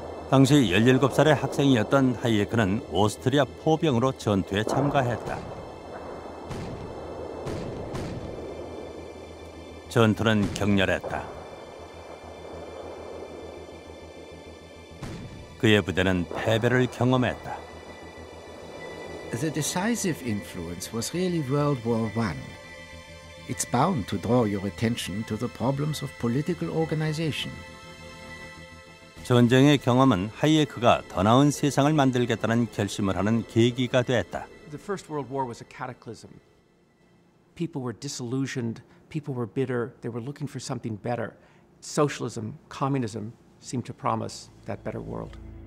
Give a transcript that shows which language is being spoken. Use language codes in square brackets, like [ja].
[ko] 당시 17살의 학생이었던 하이에크는 오스트리아 포병으로 전투에 참가했다. 전투는 격렬했다. 그의 부대는 패배를 경험했다. [en] The decisive influence was really World War I. It's bound to draw your attention to the problems of political organization. [ko] 전쟁의 경험은 하이에크가 더 나은 세상을 만들겠다는 결심을 하는 계기가 됐다. [en] The First World War was a cataclysm. People were disillusioned, people were bitter, they were looking for something better. Socialism, communism seemed to promise that better world.